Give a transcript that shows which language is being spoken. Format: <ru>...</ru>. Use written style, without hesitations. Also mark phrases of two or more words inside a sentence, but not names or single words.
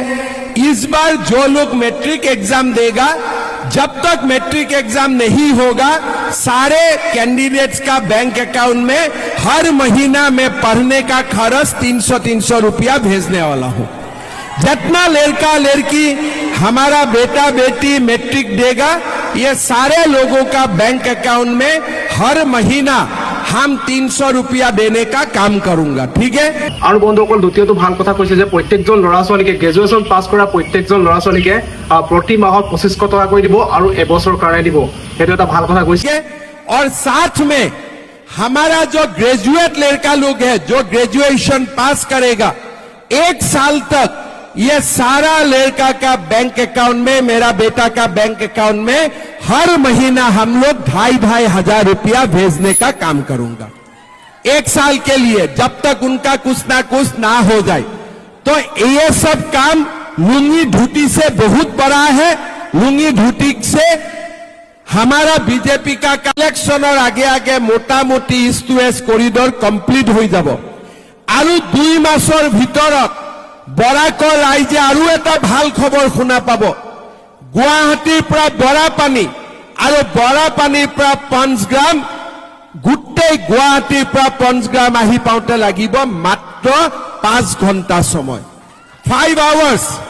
<hi>इस बार जो लोग मैट्रिक एग्जाम देगा, जब तक मैट्रिक एग्जाम नहीं होगा, सारे कैंडिडेट्स का बैंक अकाउंट में हर महीना में पढ़ने का खर्च 300 रुपया भेजने वाला हूं। जितना लड़का लड़की हमारा बेटा बेटी मैट्रिक देगा, ये सारे लोगों का बैंक अकाउंट में हर महीना हम 300 रुपया देने का काम करूंगा, ठीक है?</hi> <as>और बंधुসকল, দ্বিতীয়টো ভাল কথা কৈছে যে প্ৰত্যেকজন ল'ৰা ছোৱালীকে গ্ৰেজুৱেচন পাছ কৰা প্ৰত্যেকজন ল'ৰা ছোৱালীকে প্ৰতি মাহত 2500 টকা কৰি দিব আৰু এবছৰ কাৰণে দিব। সেইটো এটা ভাল কথা কৈছে।</as> <hi>और साथ में हमारा जो ग्रेजुएट लड़का लोग है, जो ग्रेजुएशन पास करेगा, 1 साल तक ये सारा लड़का का बैंक अकाउंट में, मेरा बेटा का बैंक अकाउंट में हर महीना हम लोग 2500 रुपया भेजने का काम करूंगा 1 साल के लिए, जब तक उनका कुछ ना हो जाए। तो ये सब काम लुंगी ढूटी से बहुत बड़ा है। लुंगी ढूटी से हमारा बीजेपी का कलेक्शन और आगे मोटा मोटी</hi> <en>east to west corridor</en> <hi>कंप्लीट हो जाब।</hi> <as>और 2 मासर ভিতৰত বৰাকৰ ৰাইজে আৰু এটা ভাল খবৰ শুনা পাব। গুৱাহাটীৰ পৰা বৰাপানী আৰু বৰাপানীৰ পৰা পঞ্চগ্ৰাম, গোটেই গুৱাহাটীৰ পৰা পঞ্চগ্ৰাম আহি পাওঁতে লাগিব মাত্ৰ 5 ঘণ্টা সময়, 5 hours।</as>